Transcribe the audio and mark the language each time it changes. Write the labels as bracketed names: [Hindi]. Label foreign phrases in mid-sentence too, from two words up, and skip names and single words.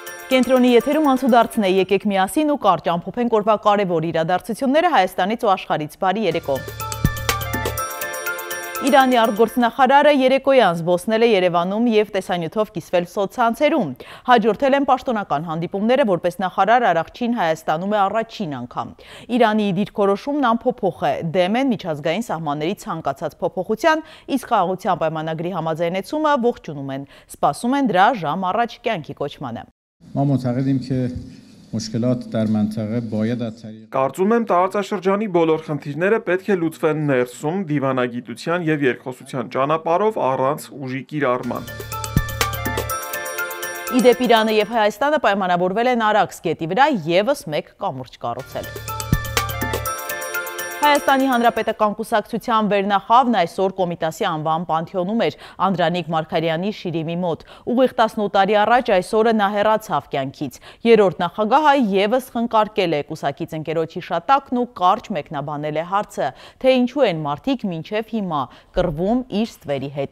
[Armenian] Կենտրոնի եթերում անցուդարձն է, եկեք միասին ու կարճ ամփոփենք օրվա կարևոր իրադարձությունները Հայաստանից ու աշխարհից։ Բարի երեկո։ Իրանի արտգործնախարարը երեկոյան զբոսնել է Երևանում եւ տեսանյութով կիսվել սոցցանցերում։ Հաջորդել են պաշտոնական հանդիպումները, որպես նախարար Արարչին Հայաստանում է առաջին անգամ։ Իրանի դիրքորոշումն անփոփոխ է, դեմ են միջազգային սահմանների ցանկացած փոփոխության, իսկ խաղաղության պայմանագրի համաձայնեցումը ողջունում են, սպասում են դրա ժամ առաջ կյանքի կոչմանը։ [Persian] ما معتقدیم که مشکلات در منطقه باید از طریق [Armenian] Կարծում եմ տարածաշրջանի բոլոր խնդիրները պետք է լուծվեն ներսում դիվանագիտության եւ երկխոսության ճանապարհով առանց ուժի կիրառման։ Իդեպ Իրանը եւ Հայաստանը պայմանավորվել են Արաքս գետի վրա եւս մեկ կամուրջ կառուցել։ Հայաստանի Հանրապետական կուսակցության վերնախավն այսօր Կոմիտասի անվան պանթեոնում էր Անդրանիկ Մարգարյանի շիրիմի մոտ։ Ուղիղ 18 տարի առաջ այս օրը նա հեռացավ կյանքից։ Երրորդ նախագահը եւս խնկարկել է կուսակից ընկերոջ հիշատակն ու կարճ մեկնաբանել է հարցը, թե ինչու են մարդիկ մինչև հիմա կռվում իր ստվերի հետ։